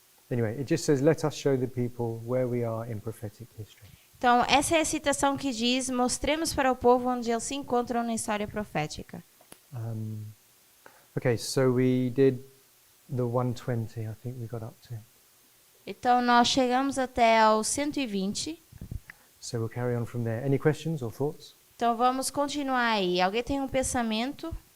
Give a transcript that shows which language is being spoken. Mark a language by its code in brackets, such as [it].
[en] Anyway, it just says, let us show the people where we are in prophetic history. [pt] Então, essa é a citação que diz: mostremos para o povo onde eles se encontram na história profética. [en] Okay, so we did the 120, I think we got up to. [pt] Então, nós chegamos até ao 120. [en] So we'll carry on from there. Any questions or thoughts? [pt] Então, vamos continuar aí. Alguém tem um pensamento?